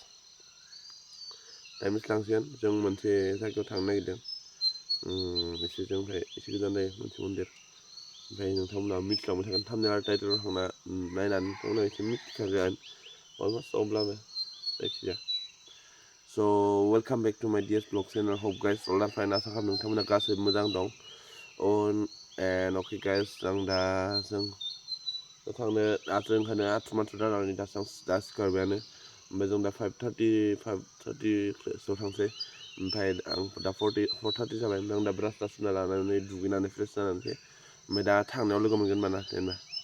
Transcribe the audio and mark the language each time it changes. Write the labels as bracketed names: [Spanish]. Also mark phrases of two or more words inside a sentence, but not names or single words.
[Bodo] टाइम लांसिगोन जों मोनसे जायगायाव थांनो नागिरदों एसे जोंनिफ्राय एसे गोजान जायो मोनसे मन्दिर ओमफ्राय नोंथांमोना मिथिलांबाय थागोन थाम्बनेल आरो टाइटेलाव थांना नायनानै नोंथांमोना एसे मिथिखागोन अलमोस्ट अब्लाबो जायखिजाया [English] So welcome back to my DS vlog channel. Hope guys all are fine. [Bodo] आसा खालामो नोंथांमोना गासैबो मोजां दं. [English] And okay guys [Bodo] जों दा थांनो ओंखारनो आथुमाथु जानानै दा सिखारबायानो ओमफ्राय जों दा 5:30 सोआव थांसै ओमफ्राय आं दा 4:30 जाबाय ओमफ्राय आं दा ब्रास सुना लानानै दुगैनानै फ्रेस जानानै ओमफ्राय दा थांनायाव लोगो मोनगोन माना जेनेबा